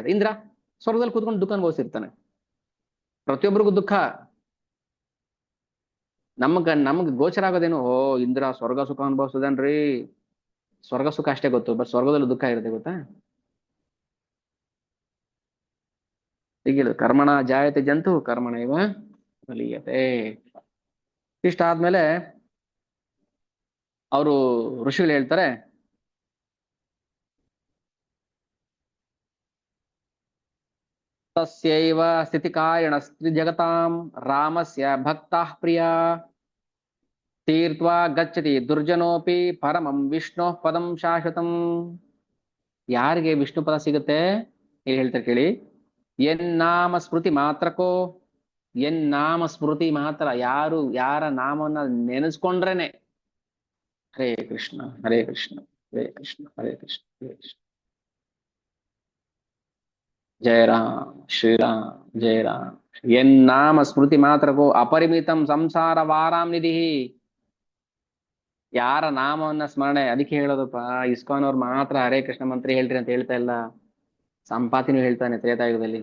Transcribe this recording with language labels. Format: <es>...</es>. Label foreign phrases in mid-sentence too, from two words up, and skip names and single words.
<kn>ಇಂದ್ರ ಸ್ವರ್ಗದಲ್ಲಿ ಕೂತ್ಕೊಂಡು ದುಃಖ ಅನುಭವಿಸಿರ್ತಾನೆ. ಪ್ರತಿಯೊಬ್ಬರಿಗೂ ದುಃಖ. ನಮ್ಗ್ ಗೋಚರ ಆಗೋದೇನು, ಓ ಇಂದ್ರ ಸ್ವರ್ಗ ಸುಖ ಅನುಭವಿಸದನ್ರಿ, ಸ್ವರ್ಗ ಸುಖ ಅಷ್ಟೇ ಗೊತ್ತು, ಬಟ್ ಸ್ವರ್ಗದಲ್ಲಿ ದುಃಖ ಇರುತ್ತೆ ಗೊತ್ತಾ. ಹೀಗಿಲ್ಲ,</kn> <sa>ಕರ್ಮಣ ಜಾಯತೆ ಜಂತು ಕರ್ಮಣ ಇವ ಬಲೀಯತೆ.</sa> <kn>ಇಷ್ಟ ಆದ್ಮೇಲೆ ಅವರು ಋಷಿಗಳು ಹೇಳ್ತಾರೆ,</kn> <sa>ತಸ್ಯೈವ ಸ್ಥಿತಿಕಾರಣ ಜಗತಾಂ ರಾಮಸ್ಯ ಭಕ್ತಃ ಪ್ರಿಯ ತೀರ್ತ್ವಾ ಗಚ್ಚತಿ ದುರ್ಜನೋಪಿ ಪರಮಂ ವಿಷ್ಣು ಪದಂ ಶಾಶ್ವತಂ.</sa> <kn>ಯಾರಿಗೆ ವಿಷ್ಣು ಪದ ಸಿಗುತ್ತೆ ಇಲ್ಲಿ ಹೇಳ್ತಾರೆ ಕೇಳಿ.</kn> <sa>ಎನ್ನಾಮ ಸ್ಮೃತಿ ಮಾತ್ರಕೋ, ಎನ್ನಾಮ ಸ್ಮೃತಿ ಮಾತ್ರ,</sa> <kn>ಯಾರ ನಾಮವನ್ನ ನೆನೆಸ್ಕೊಂಡ್ರೇನೆ,</kn> <sa>ಹರೇ ಕೃಷ್ಣ ಹರೇ ಕೃಷ್ಣ ಹರೇ ಕೃಷ್ಣ ಹರೇ ಕೃಷ್ಣ ಹರೇ ಕೃಷ್ಣ, ಜಯ ರಾಮ್ ಶ್ರೀರಾಮ್ ಜಯ ರಾಮ್. ಎನ್ನಾಮ ಸ್ಮೃತಿ ಮಾತ್ರಕೋ ಅಪರಿಮಿತಂ ಸಂಸಾರ ವಾರಾಂ ನಿಧಿ.</sa> <kn>ಯಾರ ನಾಮವನ್ನ ಸ್ಮರಣೆ, ಅದಕ್ಕೆ ಹೇಳೋದಪ್ಪ, ಇಸ್ಕಾನ್ ಅವ್ರು ಮಾತ್ರ ಹರೇ ಕೃಷ್ಣ ಮಂತ್ರ ಹೇಳ್ರಿ ಅಂತ ಹೇಳ್ತಾ ಇಲ್ಲ, ಸಂಪಾತಿನೂ ಹೇಳ್ತಾನೆ ತ್ರೇತಾಯುಗದಲ್ಲಿ.</kn>